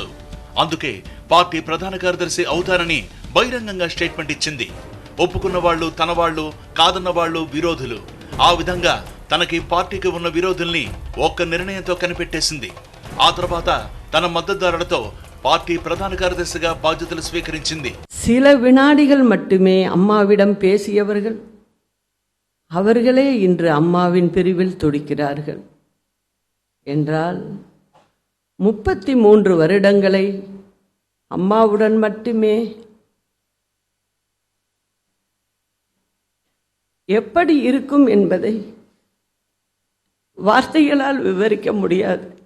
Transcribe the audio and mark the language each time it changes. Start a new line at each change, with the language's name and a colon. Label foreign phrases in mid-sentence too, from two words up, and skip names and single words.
Telugu: అందుకే పార్టీ ప్రధాన కార్యదర్శి అవుతారని బహిరంగంగా స్టేట్మెంట్ ఇచ్చింది. ఒప్పుకున్న వాళ్ళు తన వాళ్ళు, కాదన్న వాళ్ళు విరోధులు. ఆ విధంగా తనకి పార్టీకి ఉన్న విరోధుల్ని ఒక్క నిర్ణయంతో కనిపెట్టేసింది. ఆ తర్వాత తన మద్దతుదారులతో పార్టీ ప్రధాన కార్యదర్శిగా బాధ్యతలు స్వీకరించింది.
Tamil: சில வினாடிகள் மட்டுமே அம்மாவிடம் பேசியவர்கள் அவர்களே இன்று அம்மாவின் பிரிவில் துடிக்கிறார்கள் என்றால் 33 வருடங்களை அம்மாவுடன் மட்டுமே எப்படி இருக்கும் என்பதை வார்த்தைகளால் விவரிக்க முடியாது.